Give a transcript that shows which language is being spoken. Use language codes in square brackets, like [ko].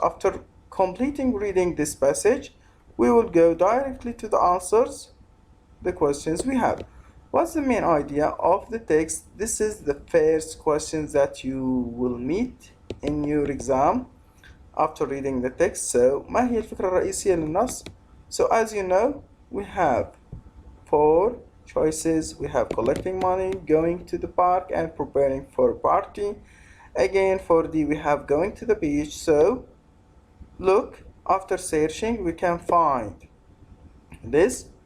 [en] After completing reading this passage, we will go directly to the answers, the questions we have. What's the main idea of the text? This is the first questions that you will meet in your exam after reading the text. So [ar] ما هي الفكرة الرئيسية للنص? [en] So as you know, we have 4 choices. We have collecting money, going to the park, and preparing for a party. Again, for D, we have going to the beach. So look, after searching, we can find this.